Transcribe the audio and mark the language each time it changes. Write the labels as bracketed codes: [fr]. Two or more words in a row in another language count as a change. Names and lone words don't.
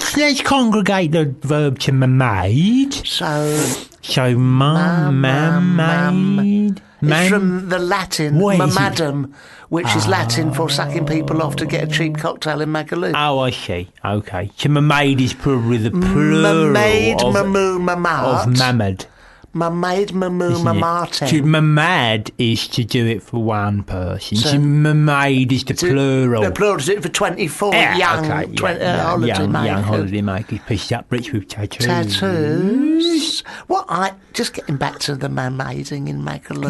[en] Let's congregate the verb to mammaid. So, So mammaid. it's from the Latin What is it? mamadam, which is Latin for sucking people off to get a cheap cocktail in Magaluf. Oh, I see. Okay. So mammaid is probably the plural Mammaid, of mamoo, mamart. mamad. Mammaid, mamoo, isn't it? mamarte. To mamad is to do it for one person. So- So mammaid is the plural. The plural is it for 24 Yeah, young, okay, holiday young makers. holiday makers pissed up rich with tattoos. Tattoos. Just getting back to the mermaiding in Magaluf.